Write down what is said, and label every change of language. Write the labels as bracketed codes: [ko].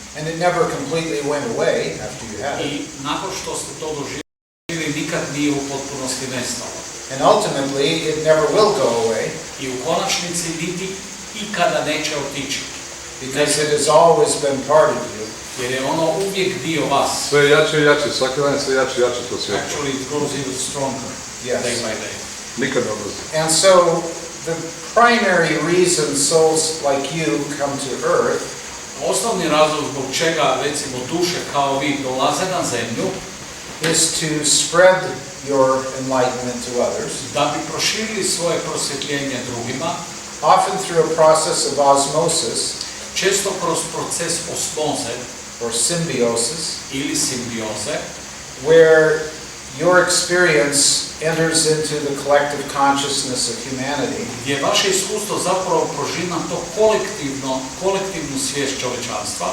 [en] and it never completely went away after you had it. [hr] I nakon što ste to doživjeli, nikad nije u potpunosti nestalo. [en] And ultimately, it never will go away [hr] I u konačnici niti ikada neće otići. [en] because it has always been part of you. [hr] Jer je ono uvijek dio vas. Sve jače i jače, svaki dan je sve jače i jače to svjetlo. [en] Actually, it grows even stronger Yes. day by day. [hr] Nikad ne odlazi. [en] And so, the primary reason souls like you come to earth [hr] Osnovni razlog zbog čega, recimo, duše kao vi dolaze na zemlju, [en] is to spread your enlightenment to others, [hr] da bi proširili svoje prosvjetljenje drugima, [en] often through a process of osmosis [hr] često kroz proces osmoze [en] or symbiosis, [hr] ili simbioze, [en] where your experience enters into the collective consciousness of humanity [hr] gdje vaše iskustvo zapravo prožima to kolektivnu svijest čovječanstva